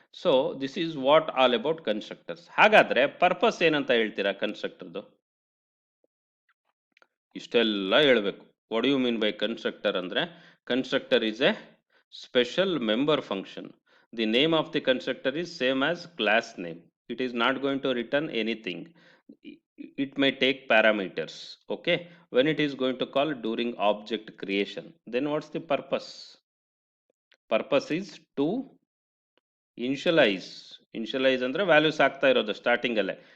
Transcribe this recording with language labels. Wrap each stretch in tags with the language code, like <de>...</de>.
<en>So this is what all about constructors.</en> <kn>ಹಾಗಾದರೆ purpose ಏನಂತ ಹೇಳ್ತೀರಾ ಕನ್ಸ್ಟ್ರಕ್ಟರ್ದು? ಇಷ್ಟೆಲ್ಲ ಹೇಳಬೇಕು.</kn> <en>What you mean by constructor ಅಂದರೆ, constructor is a special member function. The name of the constructor is same as class name. It is not going to return anything. It may take parameters. Okay, when it is going to call during object creation, then what's the purpose? Purpose is to initialize</en> <kn>ಅಂದ್ರೆ values ಆಗ್ತಾ ಇರೋದು starting ಅಲ್ಲೇ.</kn>